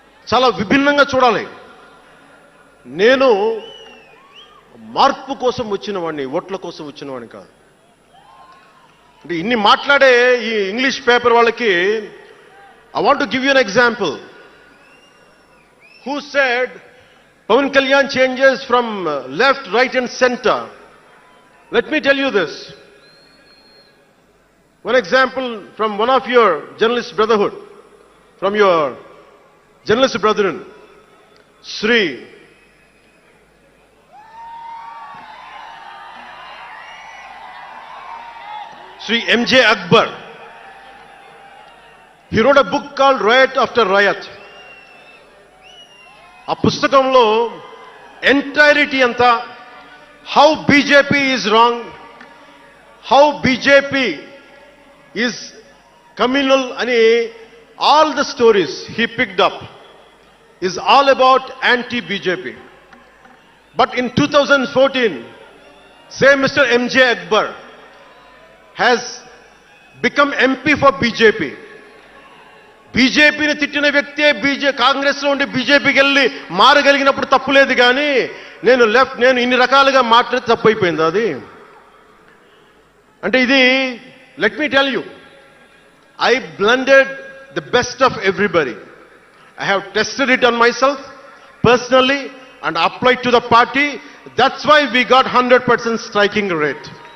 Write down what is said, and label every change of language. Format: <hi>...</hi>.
<te>చాలా విభిన్నంగా చూడాలి. నేను మార్పు కోసం వచ్చిన వాడిని, ఓట్ల కోసం వచ్చిన వాడిని కాదు. అంటే ఇన్ని మాట్లాడే ఈ ఇంగ్లీష్ పేపర్ వాళ్ళకి</te> <en>I want to give you an example. Who said Pawan Kalyan changes from left, right and centre? Let me tell you this. One example from one of your journalist brotherhood, from your journalist brethren, Sri M.J. Akbar. He wrote a book called Riot After Riot.</en> <te>ఆ పుస్తకంలో entirety అంతా</te> <en>how BJP is wrong, how BJP is communal అని all the stories he picked up. is all about anti-BJP. But in 2014, say Mr. MJ Akbar has become MP for BJP.</en> <te>బీజేపీని తిట్టిన వ్యక్తే కాంగ్రెస్లో ఉండి బీజేపీకి వెళ్ళి మారగలిగినప్పుడు తప్పులేదు కానీ నేను ఇన్ని రకాలుగా మాట్లాడితే తప్పైపోయింది అది. అంటే ఇది</te> <en>Let me tell you, I blended the best of everybody. I have tested it on myself personally and applied to the party. That's why we got 100% striking rate.</en>